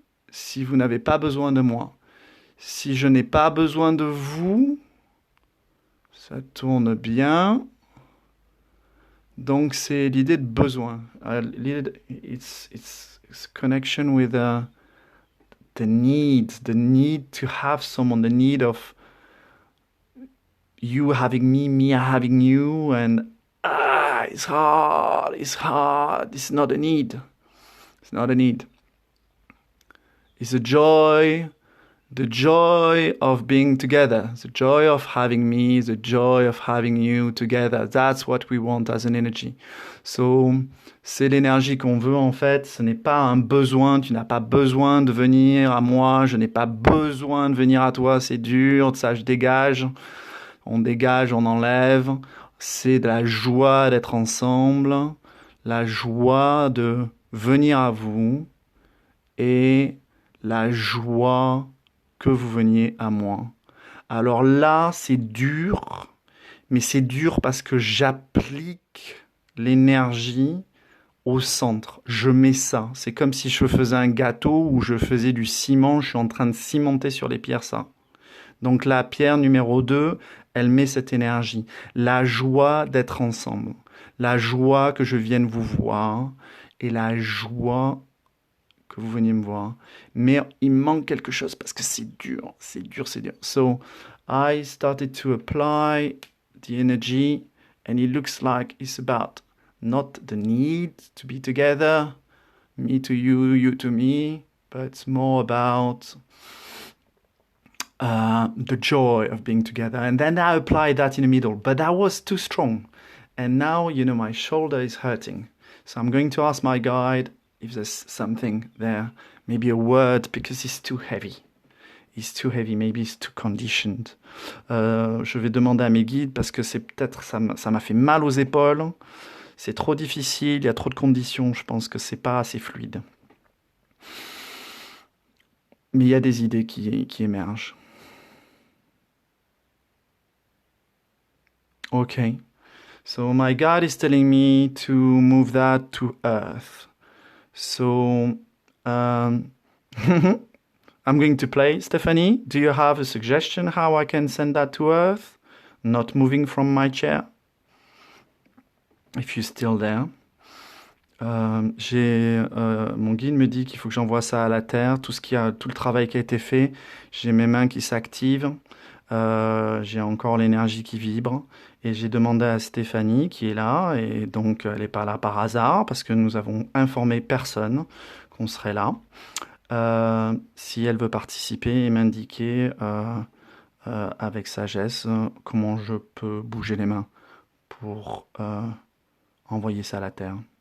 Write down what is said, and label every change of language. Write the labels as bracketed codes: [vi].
[fr] Si vous n'avez pas besoin de moi. Si je n'ai pas besoin de vous, ça tourne bien. Donc c'est l'idée de besoin. [en] It's connection with the need to have someone, the need of you having me having you, and it's hard, it's not a need. It's not a need. It's a joy The joy of being together, the joy of having me, the joy of having you together. That's what we want as an energy. [fr] So, c'est l'énergie qu'on veut en fait. Ce n'est pas un besoin. Tu n'as pas besoin de venir à moi. Je n'ai pas besoin de venir à toi. C'est dur. Ça, je dégage. On dégage, on enlève. C'est de la joie d'être ensemble. La joie de venir à vous. Et la joie que vous veniez à moi. Alors là, c'est dur, mais c'est dur parce que j'applique l'énergie au centre. Je mets ça. C'est comme si je faisais un gâteau ou je faisais du ciment. Je suis en train de cimenter sur les pierres ça. Donc la pierre numéro 2, elle met cette énergie. La joie d'être ensemble. La joie que je vienne vous voir. Et la joie que vous veniez me voir. Mais il manque quelque chose parce que c'est dur, c'est dur, c'est dur. So, I started to apply the energy and it looks like it's about not the need to be together, me to you, you to me, but it's more about the joy of being together. And then I applied that in the middle, but that was too strong. And now, my shoulder is hurting. So I'm going to ask my guide if there's something there, maybe a word, because it's too heavy. It's too heavy, maybe it's too conditioned. Je vais demander à mes guides parce que c'est peut-être ça m'a fait mal aux épaules. C'est trop difficile, il y a trop de conditions. Je pense que c'est pas assez fluide. Mais il y a des idées qui émergent. [en] Okay. So my guide is telling me to move that to Earth. So, I'm going to play. Stephanie, do you have a suggestion how I can send that to Earth? Not moving from my chair? If you're still there. [fr] Mon guide me dit qu'il faut que j'envoie ça à la Terre, tout le travail qui a été fait. J'ai mes mains qui s'activent. J'ai encore l'énergie qui vibre. Et j'ai demandé à Stéphanie, qui est là, et donc elle n'est pas là par hasard, parce que nous avons informé personne qu'on serait là, si elle veut participer et m'indiquer avec sagesse comment je peux bouger les mains pour envoyer ça à la Terre.